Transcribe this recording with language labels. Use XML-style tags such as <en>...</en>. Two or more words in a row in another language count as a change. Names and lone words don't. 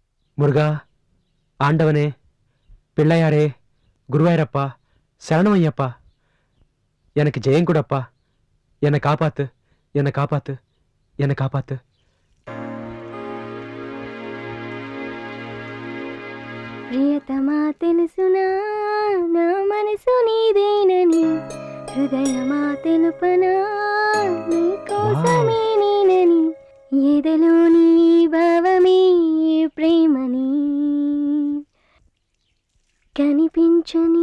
<ta>முருகா, ஆண்டவனே, பிள்ளையாரே, குருவாயூரப்பா, சரணமையப்பா, எனக்கு ஜெயம் கூடப்பா. என்னை காப்பாத்து, என்னை காப்பாத்து, என்னை காப்பாத்து.</ta> <te>ప్రియతమా తెలుసునా నా మనసు నీదేనని, హృదయమా తెలుపనా నీ కోసమే నేనని, ఎదలోని భావమే ప్రేమని, కనిపించని</te>